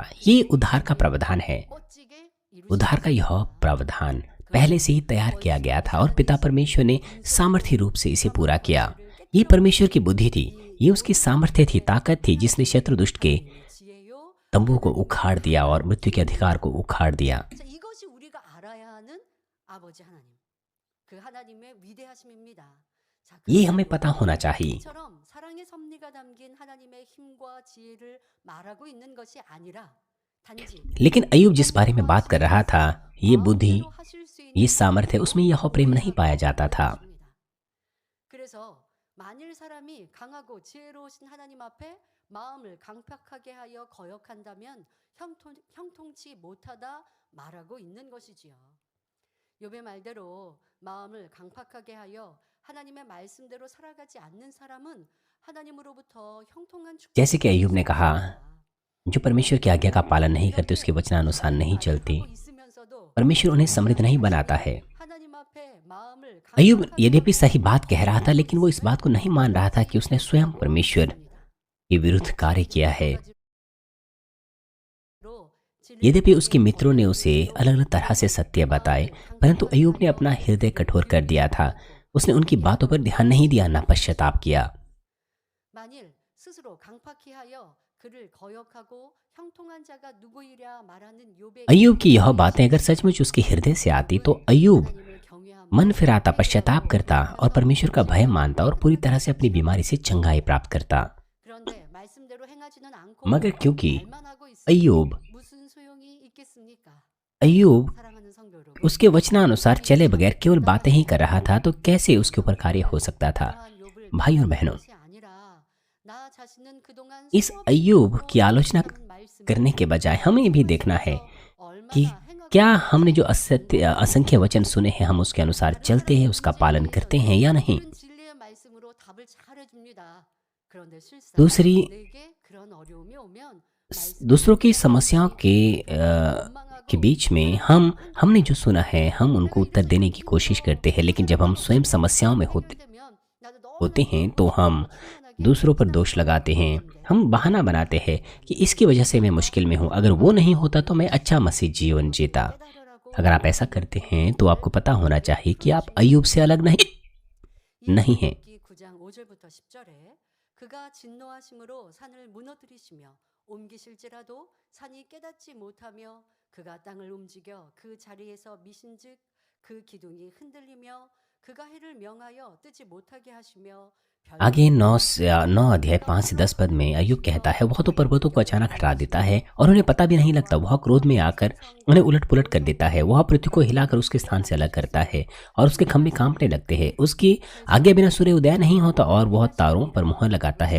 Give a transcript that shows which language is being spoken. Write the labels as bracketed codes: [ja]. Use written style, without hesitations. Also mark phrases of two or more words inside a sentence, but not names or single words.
[hi] ये उद्धार का प्रावधान है। उद्धार का यह प्रावधान पहले से ही तैयार किया गया था और पिता परमेश्वर ने सामर्थ्य रूप से इसे पूरा किया। ये परमेश्वर की बुद्धि थी, ये उसकी सामर्थ्य थी, ताकत थी, जिसने शत्रु, दुष्ट के तंबू को उखाड़ दिया और मृत्यु के अधिकार को उखाड़ दिया। [ko] 자, 이것이 우리가 알아야 하는 아버지 하나님. 그 하나님의 위대하심입니다. 자, [hi] ये [ko] 그런데 [hi] हमें पता होना चाहिए। [ko] 이처럼 사랑의 섭리가 담긴 하나님의 힘과 지혜를 말하고 있는 것이 아니라 단지 [hi] लेकिन अय्यूब जिस बारे में बात कर रहा था, ये बुद्धि, [ko] 마음대로 하실 수 있는 [hi] ये सामर्थ्य, उसमें यह प्रेम नहीं पाया जाता था। [ko] 그래서 만일 사람이 강하고 지혜로우신 하나님 앞에 마음을 강팍하게 하여 거역한다면 형통치 못하다 말하고 있는 것이지요. 욥의 말대로 마음을 강팍하게 하여 하나님의 말씀대로 살아가지 않는 사람은 하나님으로부터 형통한 [hi] जैसे कि अय्यूब ने कहा, [ko] 축복을 [hi] जो परमेश्वर की आज्ञा का पालन नहीं करते, उसके वचनानुसार नहीं चलते, [ko] 하고 있으면서도 [hi] परमेश्वर उन्हें समृद्ध नहीं बनाता है। [ko] 하나님 앞에 마음을 [hi] अय्यूब [ko] 강팍하게 [hi] यद्यपि सही बात कह रहा था, लेकिन वो इस बात को नहीं मान रहा था कि उसने स्वयं परमेश्वर के विरुद्ध कार्य किया है। यद्यपि उसके मित्रों ने उसे अलग अलग तरह से सत्य बताए, परंतु अय्यूब ने अपना हृदय कठोर कर दिया था। उसने उनकी बातों पर ध्यान नहीं दिया, न पश्चाताप किया। [ko] 만일 스스로 강팍히 하여 그를 거역하고 형통한 자가 누구이랴 말하는 욥의 [hi] अय्यूब की यह बातें अगर सचमुच उसके हृदय से आती, तो अय्यूब [ko] 하나님을 경외함으로 [hi] मन फिराता, पश्चाताप करता और परमेश्वर का भय मानता और पूरी तरह से अपनी बीमारी से चंगाई प्राप्त करता। [ko] 그런데 말씀대로 행하지는 않고 [hi] मगर क्योंकि [ko] 말만 하고 있으니 [hi] अय्यूब [ko] 무슨 소용이 있겠습니까? [hi] अय्यूब [ko] 사랑하는 성도 여러분, [hi] उसके वचनानुसार चले बगैर केवल बातें ही कर रहा था, तो कैसे उसके ऊपर कार्य हो सकता था? [ko] 그러한 욥을 [hi] भाई और [ko] 비판하는 [hi] बहनों, [ko] 것이 아니라 나 자신은 그동안 [hi] इस [ko] 수없이 [hi] अय्यूब की आलोचना [ko] 하는 말씀을 [hi] करने के बजाय हमें भी देखना है [ko] 얼마나 [hi] कि [ko] 행하고 [hi] क्या हमने जो असंख्य वचन सुने हैं, हम उसके अनुसार चलते हैं, उसका पालन करते हैं या नहीं। [ko] 옳은 진리의 말씀으로 답을 잘해줍니다. 그런데 실상 [hi] दूसरी, [ko] 내게 그런 어려움이 오면 [hi] दूसरों की समस्याओं के बीच में हमने जो सुना है, हम उनको उत्तर देने की कोशिश करते हैं, लेकिन जब हम स्वयं समस्याओं में होते हैं तो हम दूसरों पर दोष लगाते हैं। हम बहाना बनाते हैं कि इसकी वजह से मैं मुश्किल में हूँ, अगर वो नहीं होता तो मैं अच्छा मसीह जीवन जीता। अगर आप ऐसा करते हैं तो आपको पता होना चाहिए कि आप अय्यूब से अलग नहीं हैं। [ko] 9장 5절부터 10절에 그가 진노하심으로 산을 무너뜨리시며 옮기실지라도 산이 깨닫지 못하며 그가 땅을 움직여 그 자리에서 미신즉 그 기둥이 흔들리며 그가 해를 명하여 뜨지 못하게 하시며 [hi] आगे 9 अध्याय 5 से 10 पद में अय्यूब कहता है, वह तो पर्वतों को अचानक हटा देता है और उन्हें पता भी नहीं लगता। वह क्रोध में आकर उन्हें उलट पुलट कर देता है। वह पृथ्वी को हिलाकर उसके स्थान से अलग करता है और उसके खंभे कांपने लगते हैं। उसकी आज्ञा बिना सूर्य उदय नहीं होता और वह तारों पर मुहर लगाता है।